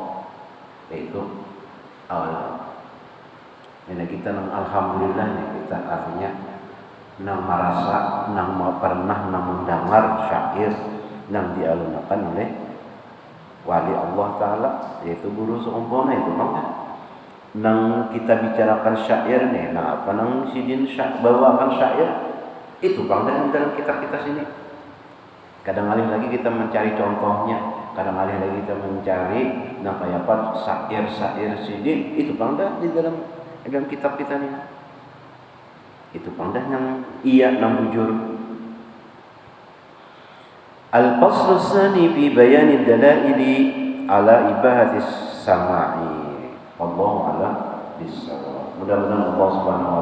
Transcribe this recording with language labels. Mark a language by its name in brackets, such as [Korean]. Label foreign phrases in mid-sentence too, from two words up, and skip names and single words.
[Banjar] Yaitu ini kita alhamdulillah nih, kita artinya nang merasa, nang pernah nang mendengar syair nang dialunakan oleh wali [Arabic] الله تعالى, [Banjar] yaitu guru seumpama itu nang kita bicarakan syair nih, nah apa nang sidin bawakan syair itu dalam kitab kita sini. Kadang alih lagi kita mencari contohnya, kadang alih lagi kita mencari nah kayak apa syair sidin itu di dalam kitab kita nih. Itu yang iya nang bujur. [Arabic] الفصل الثاني في بيان الدلائل على إباحة السماع. والله أعلم بالصواب. [Banjar] Mudah-mudahan [Arabic] الله سبحانه و